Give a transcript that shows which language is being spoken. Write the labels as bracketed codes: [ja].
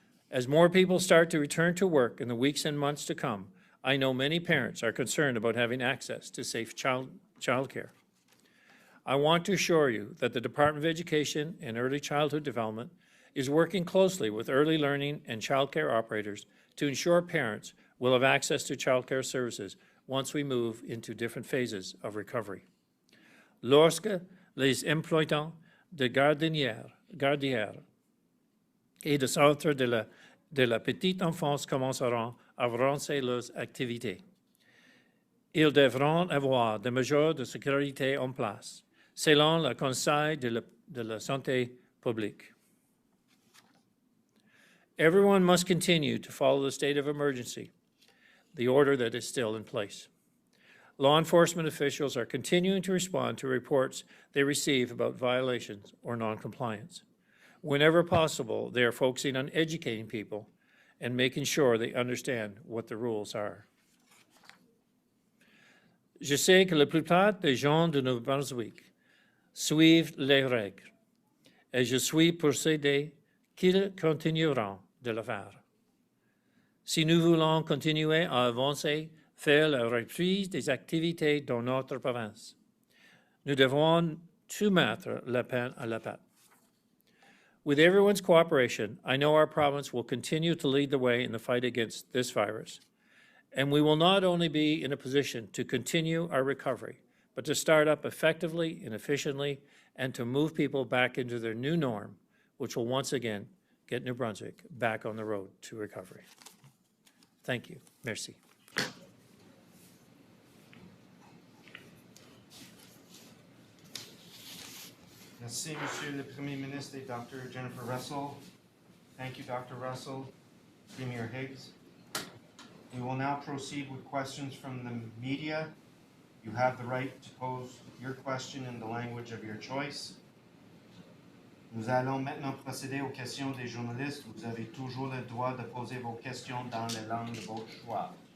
[en] As more people start to return to work in the weeks and months to come, I know many parents are concerned about having access to safe childcare. I want to assure you that the Department of Education and Early Childhood Development is working closely with early learning and childcare operators to ensure parents will have access to childcare services once we move into different phases of recovery. [fr] Lorsque les employants de gardienières et de centres de la petite enfance commenceront à relancer leurs activités, ils devront avoir des mesures de sécurité en place, selon le Conseil de la santé publique. [en] Everyone must continue to follow the state of emergency, the order that is still in place. Law enforcement officials are continuing to respond to reports they receive about violations or noncompliance. Whenever possible, they are focusing on educating people and making sure they understand what the rules are. [fr] Je sais que la plupart des gens de New Brunswick suivent les règles, et je suis persuadé qu'ils continueront de le faire. Si nous voulons continuer à avancer vers la reprise des activités dans notre province, nous devons tout mettre la peine à la pâte. [en] With everyone's cooperation, I know our province will continue to lead the way in the fight against this virus, and we will not only be in a position to continue our recovery, but to start up effectively and efficiently and to move people back into their new norm, which will once again get New Brunswick back on the road to recovery. Thank you. [fr] Merci. Merci, Monsieur le Premier Ministre et Dr. [en] Jennifer Russell. Thank you, Dr. Russell. Premier Higgs. We will now proceed with questions from the media. You have the right to pose your question in the language of your choice. [fr] Nous allons maintenant procéder aux questions des journalistes. Vous avez toujours le droit de poser vos questions dans la langue de votre choix.